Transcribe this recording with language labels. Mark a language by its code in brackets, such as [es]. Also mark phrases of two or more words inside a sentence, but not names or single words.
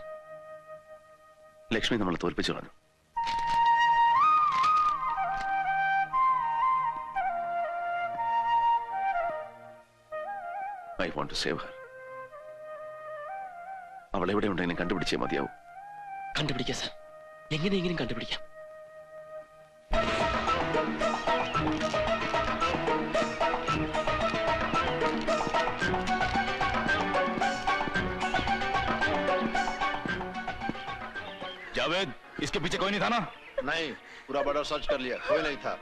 [ml] ലക്ഷ്മി നമ്മളെ തോൽപ്പിച്ചു കളഞ്ഞു. [en] I want to save her. [ml] അവൾ എവിടെ ഉണ്ടെങ്കിലും കണ്ടുപിടിച്ചേ മതിയാവും. കണ്ടുപിടിക്കാം സാർ, എങ്ങനെയെങ്കിലും കണ്ടുപിടിക്കാം. [hi] जावेद, इसके पीछे कोई नहीं था ना? नहीं, पूरा बॉर्डर सर्च कर लिया, कोई नहीं था।